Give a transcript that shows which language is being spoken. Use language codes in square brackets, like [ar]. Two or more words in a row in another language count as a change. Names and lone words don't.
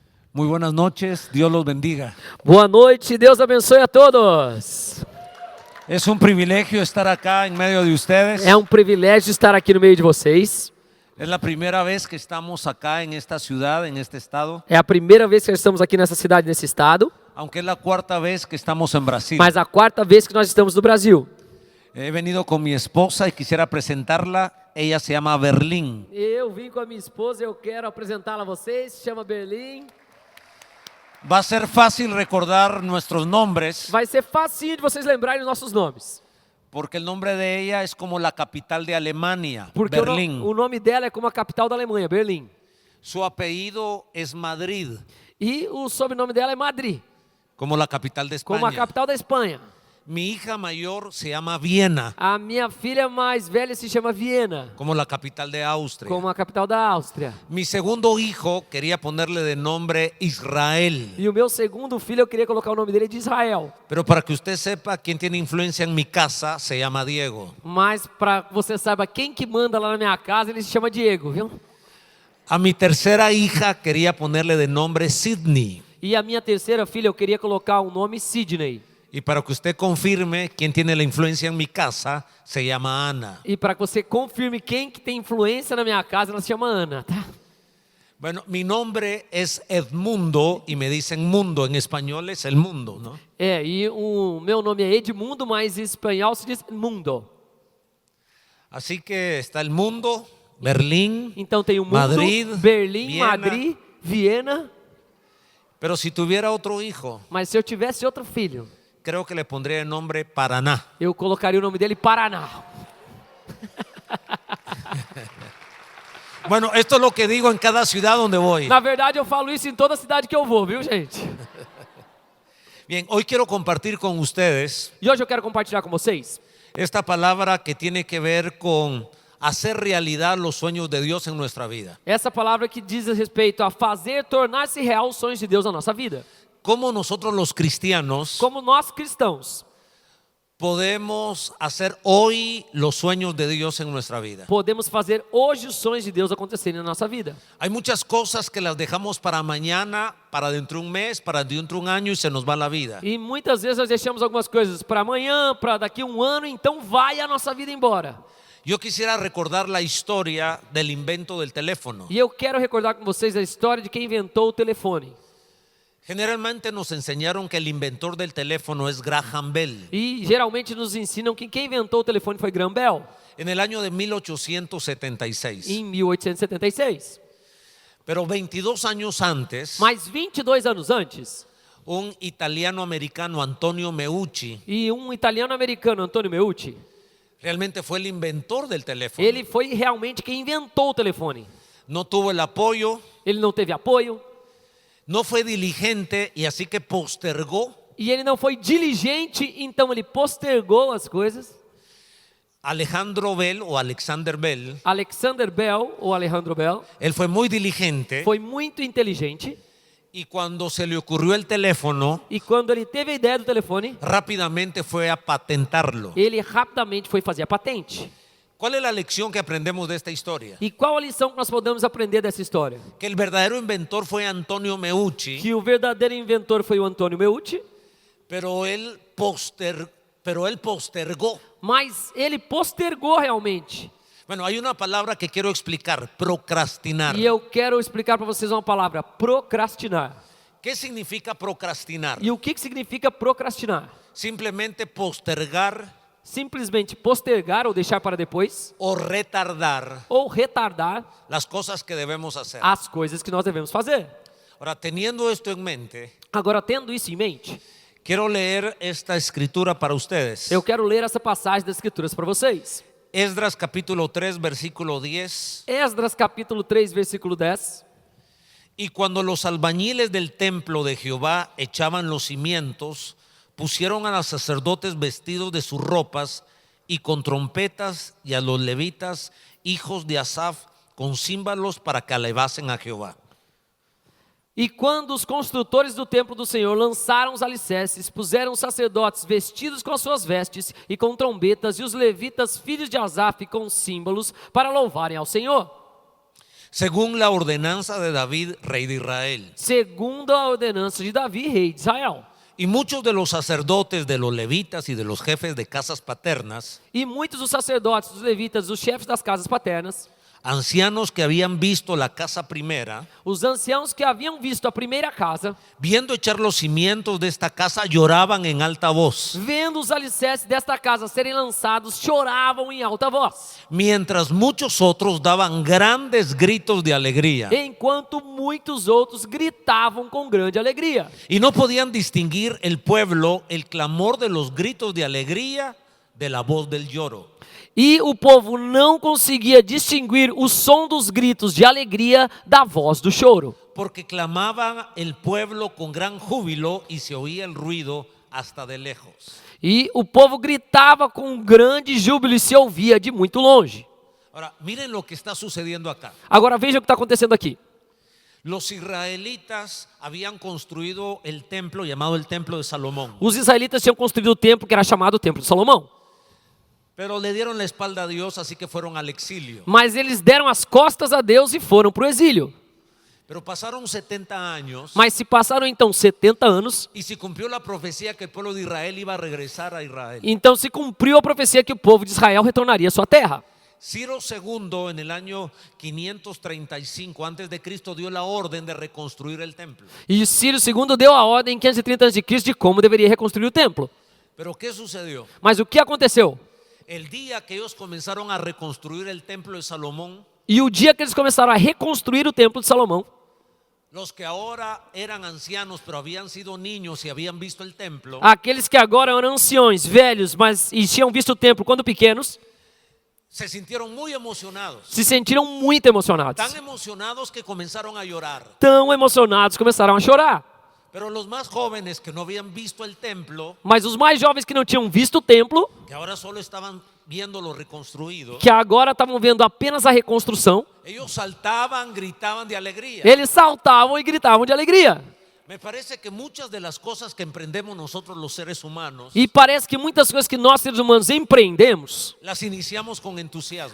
[es] Muy buenas noches, Dios los bendiga. [pt] Boa noite, Deus abençoe a todos. [es] Es un privilegio estar acá en medio de ustedes. [pt] É um privilégio estar aqui no meio de vocês. [es] Es la primera vez que estamos acá en esta ciudad, en este estado, [pt] É a primeira vez que nós estamos aqui nessa cidade, nesse estado, [es] aunque es la cuarta vez que estamos en Brasil. [pt] mas a quarta vez que nós estamos no Brasil. [es] He venido con mi esposa y quisiera presentarla. Ella se llama Berlín. [pt] Eu vim com a minha esposa e eu quero apresentá-la a vocês. Se chama Berlim. [es] Va a ser fácil recordar nuestros nombres [pt] Vai ser facinho de vocês lembrarem os nossos nomes. [es] porque el nombre de ella es como la capital de Alemania, [pt] Porque Berlín. o nome dela é como a capital da Alemanha, Berlim. [es] Su apellido es Madrid, [pt] E o sobrenome dela é Madrid, [es] como la capital de [pt] como a España. capital da Espanha. [es] Mi hija mayor se llama Viena, [pt] A minha filha mais velha se chama Viena, [es] como la capital de Austria. [pt] como a capital da Áustria. [es] Mi segundo hijo quería ponerle de nombre Israel, [pt] E o meu segundo filho, eu queria colocar o nome dele de Israel. [es] pero para que usted sepa quién tiene influencia en mi casa, se llama Diego. [pt] Mas para você saiba quem que manda lá na minha casa, ele se chama Diego, viu? [es] A mi tercera hija quería ponerle de nombre Sidney. [pt] E a minha terceira filha, eu queria colocar o nome Sidney. [es] Y para que usted confirme quién tiene la influencia en mi casa, se llama Ana. [pt] E para que você confirme quem que tem influência na minha casa, ela se chama Ana, tá? [es] Bueno, mi nombre es Edmundo y me dicen mundo, en español es el mundo, ¿no? [pt] É, e o meu nome é Edmundo, mas em espanhol se diz Mundo. [es] Así que está el mundo, Berlín, [pt] Então tem o mundo, Madrid, Berlim, Viena. Madrid, Viena. [es] Pero si tuviera otro hijo, [pt] Mas se eu tivesse outro filho, [es] creo que le pondría el nombre Paraná. [pt] eu colocaria o nome dele Paraná. [es] Bueno, esto es lo que digo en cada ciudad donde voy. [pt] Na verdade, eu falo isso em toda cidade que eu vou, viu, gente? [es] Bien, hoy quiero compartir con ustedes [pt] E hoje eu quero compartilhar com vocês [es] esta palabra que tiene que ver con hacer realidad los sueños de Dios en nuestra vida. [pt] essa palavra que diz respeito a fazer tornar-se real os sonhos de Deus na nossa vida. [es] Cómo nosotros los cristianos [pt] Como nós cristãos, [es] podemos hacer hoy los sueños de Dios en nuestra vida. [pt] podemos fazer hoje os sonhos de Deus acontecerem na nossa vida. [es] Hay muchas cosas que las dejamos para mañana, para dentro de un mes, para dentro de un año y se nos va la vida. [pt] E muitas vezes nós deixamos algumas coisas para amanhã, para daqui a um ano, então vai a nossa vida embora. [es] Yo quisiera recordar la historia del invento del teléfono. [pt] E eu quero recordar com vocês a história de quem inventou o telefone. [es] Generalmente nos enseñaron que el inventor del teléfono es Graham Bell. [pt] E geralmente nos ensinam que quem inventou o telefone foi Graham Bell, [es] En el año de 1876. [pt] em 1876. [es] Pero 22 años antes, [pt] Mas 22 anos antes, [es] un italiano-americano, Antonio Meucci, [pt] e italiano-americano, Antonio Meucci, [es] realmente fue el inventor del teléfono. [pt] ele foi realmente quem inventou o telefone. [es] No tuvo el apoyo, [pt] Ele não teve apoio, [es] no fue diligente y así que postergó. [pt] e ele não foi diligente, então ele postergou as coisas. [es] Alejandro Bell o Alexander Bell, [pt] Alexander Bell, ou Alejandro Bell, [es] él fue muy diligente [pt] foi muito inteligente, [es] y cuando se le ocurrió el teléfono, [pt] e quando ele teve a ideia do telefone, [es] rápidamente fue a patentarlo. [pt] ele rapidamente foi fazer a patente. [es] ¿Cuál es la lección que aprendemos de esta historia? [pt] E qual a lição que nós podemos aprender dessa história? [es] Que el verdadero inventor fue Antonio Meucci, [pt] Que o verdadeiro inventor foi o Antônio Meucci, [es] pero él postergó. [pt] mas ele postergou realmente. [es] Bueno, hay una palabra que quiero explicar, procrastinar. [pt] E eu quero explicar para vocês uma palavra: procrastinar. [es] ¿Qué significa procrastinar? [pt] E o que significa procrastinar? [es] Simplemente postergar [pt] Simplesmente postergar ou deixar para depois, [es] o retardar [pt] ou retardar [es] las cosas que debemos hacer. [pt] as coisas que nós devemos fazer. [es] Ahora, teniendo esto en mente, [pt] Agora, tendo isso em mente, [es] quiero leer esta escritura para ustedes. [pt] eu quero ler essa passagem das Escrituras para vocês. [es] Esdras capítulo 3, versículo 10. [pt] Esdras capítulo 3, versículo 10. [es] Y cuando los albañiles del templo de Jehová echaban los cimientos, pusieron a los sacerdotes vestidos de sus ropas y con trompetas, y a los levitas, hijos de Asaf, con címbalos para que alabasen a Jehová. [pt] E quando os construtores do templo do Senhor lançaram os alicerces, puseram os sacerdotes vestidos com as suas vestes e com trombetas, e os levitas, filhos de Asaf, com símbolos, para louvarem ao Senhor. [es] según la ordenanza de David, rey de Israel. [pt] segundo a ordenança de Davi, rei de Israel. [es] Y muchos de los sacerdotes, de los levitas y de los jefes de casas paternas, [pt] E muitos dos sacerdotes, dos levitas, dos chefes das casas paternas, [es] ancianos que habían visto la casa primera, [pt] os anciãos que haviam visto a primeira casa, [es] viendo echar los cimientos de esta casa, lloraban en alta voz, [pt] vendo os alicerces desta casa serem lançados, choravam em alta voz, [es] mientras muchos otros daban grandes gritos de alegría [pt] enquanto muitos outros gritavam com grande alegria. [es] y no podían distinguir el pueblo el clamor de los gritos de alegría de la voz del lloro. [pt] E o povo não conseguia distinguir o som dos gritos de alegria da voz do choro, [es] Porque clamaba el pueblo con gran júbilo y se oía el ruido hasta de lejos. [pt] e o povo gritava com grande júbilo e se ouvia de muito longe. [es] Ahora, miren lo que está sucediendo acá. [pt] Agora veja o que está acontecendo aqui. [es] Los israelitas habían construido el templo llamado el Templo de Salomón, [pt] Os israelitas tinham construído o templo que era chamado o Templo de Salomão, [es] pero le dieron la espalda a Dios, así que fueron al exilio. [pt] mas eles deram as costas a Deus e foram para o exílio. [es] Pero pasaron 70 años [pt] Mas se passaram então 70 anos, [es] y se cumplió la profecía que el pueblo de Israel iba a regresar a Israel. [pt] então se cumpriu a profecia que o povo de Israel retornaria à sua terra. [es] Ciro II en el año 535 antes de Cristo dio la orden de reconstruir el templo. [pt] E Ciro II deu a ordem em 530 a.C. de como deveria reconstruir o templo. [es] Pero ¿qué sucedió? [pt] Mas o que aconteceu? [es] El día que ellos comenzaron a reconstruir el templo de Salomón, [pt] E o dia que eles começaram a reconstruir o templo de Salomão, [es] los que ahora eran ancianos pero habían sido niños y habían visto el templo, [pt] aqueles que agora eram anciões, velhos, mas e tinham visto o templo quando pequenos, [es] se sintieron muy emocionados. [pt] se sentiram muito emocionados. [es] Tan emocionados que comenzaron a llorar. [pt] Tão emocionados, começaram a chorar. [es] Pero los más jóvenes que no habían visto el templo, [pt] Mas os mais jovens que não tinham visto o templo, [es] que ahora solo estaban viéndolo reconstruido, [pt] que agora estavam vendo apenas a reconstrução, [es] ellos saltaban, gritaban de alegría. [pt] eles saltavam e gritavam de alegria. [es] Me parece que muchas de las cosas que emprendemos nosotros los seres humanos, [pt] E parece que muitas coisas que nós seres humanos empreendemos, [es] las iniciamos con entusiasmo.